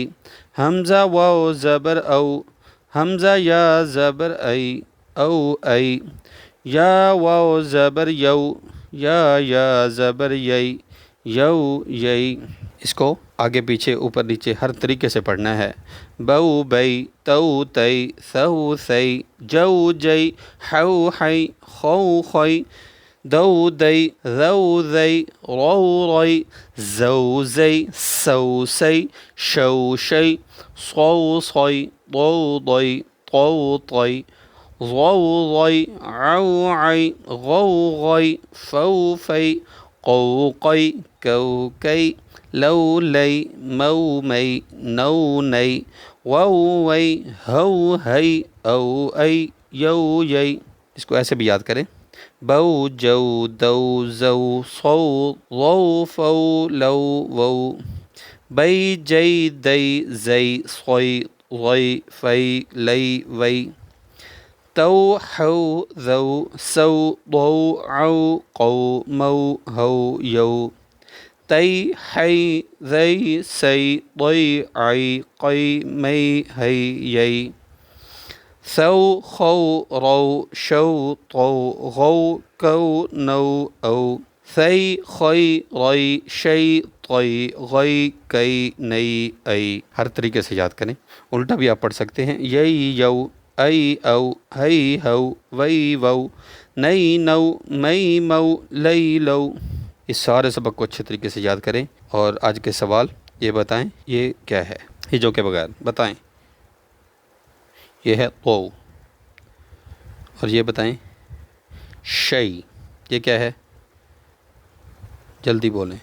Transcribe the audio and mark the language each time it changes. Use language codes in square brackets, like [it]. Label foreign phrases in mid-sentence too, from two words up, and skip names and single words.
[ur] حمزہ واو زبر او، حمزہ یا زبر ای، او ای۔ یا واو زبر یو، یا زبر یئی، یو یئی۔ اس کو آگے پیچھے، اوپر نیچے ہر طریقے سے پڑھنا ہے۔ بو بئی، تو تئی، ثو ثئی، جو جئی، حو حی، خو خی۔ دو دئی، ذو ذئی، رو ری، زو زئی، سو سی، شو شی، صو صی، طوطي طوطي ضوضي عوعي غوغي فوفي قوقي كوكي لولي مومي نوني ووي هوهي اوئی یوئی. اس کو ایسے بھی یاد کریں، بو جو دو زو صو ضو فو لو وو بئی جئی دئی زئی صوئی ضئی فئی لئی وئی تو حو ذو سو ضو عو قو مو ہو یو تئی حئی ذئی سئی ضئی عئی قئی مئی ہئی یئی ثو خو رو شو طو غو کو نو او ثئی خئی رئی شئی طئی غئی کئی نئی ای. ہر طریقے سے یاد کریں. الٹا بھی آپ پڑھ سکتے ہیں، یئی یو ای او ہئی ہو وئی وو نئی نو مئی مو لئی لو. اس سارے سبق کو اچھے طریقے سے یاد کریں. اور آج کے سوال یہ بتائیں یہ کیا ہے، ہجوں کے بغیر بتائیں. یہ ہے قو. اور یہ بتائیں شئی، یہ کیا ہے، جلدی بولیں.